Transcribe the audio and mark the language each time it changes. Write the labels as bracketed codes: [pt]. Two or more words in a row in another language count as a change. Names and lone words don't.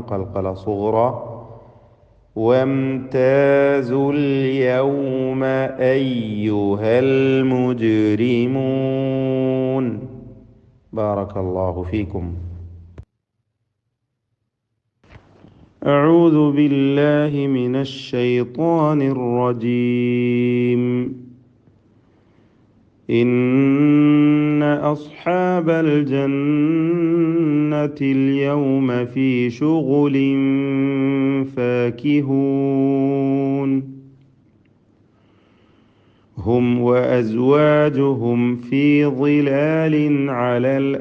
[ar] قلقلة صغرى. وامتازوا اليوم أيها المجرمون. بارك الله فيكم. أعوذ بالله من الشيطان الرجيم. إن أصحاب الجنة اليوم في شغل فاكهون هم وأزواجهم في ظلال على